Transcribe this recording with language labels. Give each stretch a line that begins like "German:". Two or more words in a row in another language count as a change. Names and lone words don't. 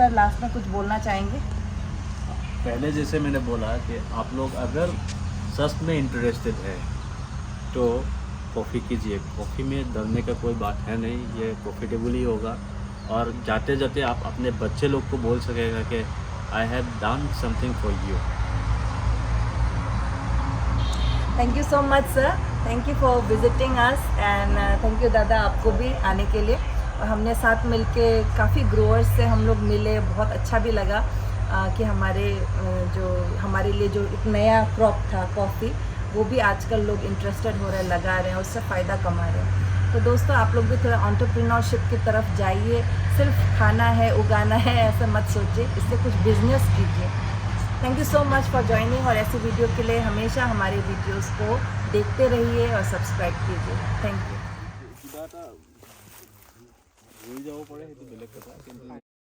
Hindi: सर लास्ट में कुछ बोलना चाहेंगे? पहले जैसे मैंने बोला कि आप लोग अगर सच में इंटरेस्टेड है तो कॉफ़ी कीजिए। कॉफ़ी में डरने का कोई बात है नहीं, ये प्रॉफिटेबल ही होगा। और जाते जाते आप अपने बच्चे लोग को बोल सकेगा कि
English: I have done something for you. Thank you so much sir, thank you for visiting us, and thank you dada
Hindi: आपको भी आने के लिए। और हमने साथ मिलके काफ़ी ग्रोअर्स से हम लोग मिले, बहुत अच्छा भी लगा। कि हमारे लिए जो एक नया क्रॉप था कॉफ़ी, वो भी आजकल लोग इंटरेस्टेड हो रहे हैं, लगा रहे हैं, उससे फ़ायदा कमा रहे हैं। तो दोस्तों आप लोग भी थोड़ा एंटरप्रेन्योरशिप की तरफ जाइए, सिर्फ खाना है उगाना है ऐसा मत सोचिए, इससे कुछ बिजनेस कीजिए।
English: Thank you so much for joining,
Hindi: और ऐसी वीडियो के लिए हमेशा हमारे वीडियोस को देखते रहिए और सब्सक्राइब कीजिए।
English: Thank you.
Assamese: কিবা এটা হৈ যাব পাৰে, সেইটো বেলেগ কথা, কিন্তু